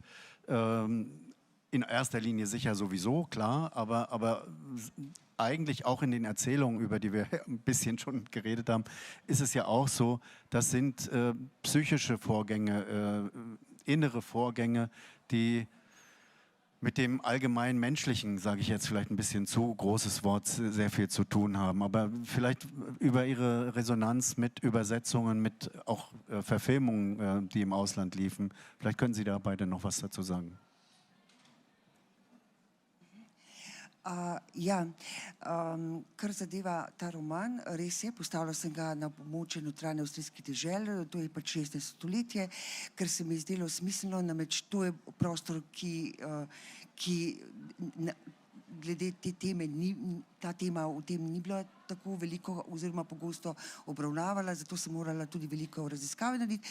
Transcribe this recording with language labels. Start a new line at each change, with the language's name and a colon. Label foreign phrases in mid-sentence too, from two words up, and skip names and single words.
German: In erster Linie sicher sowieso, klar, aber eigentlich auch in den Erzählungen, über die wir ein bisschen schon geredet haben, ist es ja auch so, das sind psychische Vorgänge, innere Vorgänge, die mit dem allgemein Menschlichen, sage ich jetzt vielleicht ein bisschen zu großes Wort, sehr viel zu tun haben. Aber vielleicht über Ihre Resonanz mit Übersetzungen, mit auch Verfilmungen, die im Ausland liefen. Vielleicht können Sie da beide noch was dazu sagen.
Slovenian: Ja, kar zadeva ta roman, res je, postavila sem ga na območje notranje avstrijskih dežel, to je pač 16. stoletje, ker se mi je zdelo smiselno, namreč to je prostor, ki glede te teme, ta tema v tem ni bila tako veliko oziroma pogosto obravnavala, zato sem morala tudi veliko raziskave narediti.